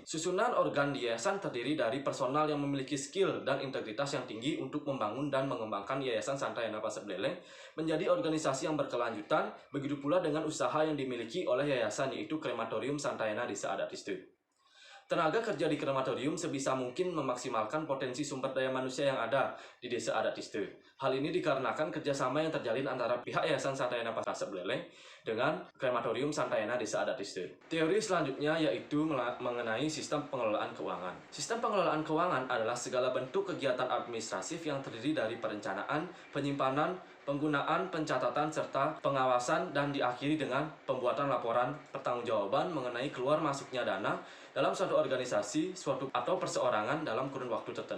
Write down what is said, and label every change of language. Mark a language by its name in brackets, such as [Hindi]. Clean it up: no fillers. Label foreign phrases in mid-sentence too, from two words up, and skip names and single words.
[Indonesian] Susunan organ di yayasan terdiri dari personal yang memiliki skill dan integritas yang tinggi untuk membangun dan mengembangkan Yayasan Santayana Pasar Buleleng menjadi organisasi yang berkelanjutan, begitu pula dengan usaha yang dimiliki oleh yayasan yaitu Krematorium Santayana Desa Adat Istu. Tenaga kerja di krematorium sebisa mungkin memaksimalkan potensi sumber daya manusia yang ada di Desa Adat Istu. Hal ini dikarenakan kerjasama yang terjalin antara pihak Yayasan Santayana Pasar Buleleng dengan Krematorium Santayana Desa Adat Istu. Teori selanjutnya yaitu mengenai sistem pengelolaan keuangan. Sistem pengelolaan keuangan adalah segala bentuk kegiatan administratif yang terdiri dari perencanaan, penyimpanan, penggunaan, pencatatan, serta pengawasan dan diakhiri dengan pembuatan laporan pertanggungjawaban mengenai keluar masuknya dana dalam suatu organisasi, suatu atau perseorangan dalam kurun waktu tertentu.